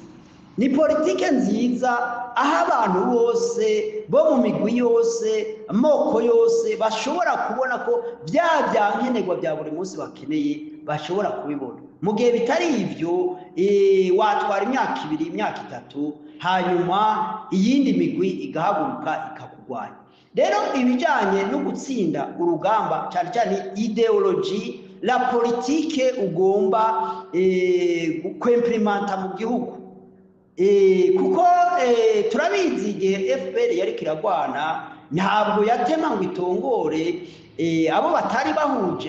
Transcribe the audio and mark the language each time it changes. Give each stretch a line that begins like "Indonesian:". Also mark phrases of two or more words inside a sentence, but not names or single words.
Rundi: Ni politike nziza aho abantu bose bo mu migwi yose, amoko yose bashobora kubona ko byankenerwa bya buri munsi bakeneye bashobora kubibona. Mu gihe bitari ivyo watwara imyaka 2 imyaka 3 hanyuma iyindi migwi igahaguruka ikakugwanya. Rero ibijanye no gutsinda urugamba cyane cyane ideology,
French: la politique
Rundi: ugomba kwemplementa mu gihugu. Kuko turabizi igihe FPR yari kiragwana ntabwo yatema ngo itongore abo batari bahuje basanga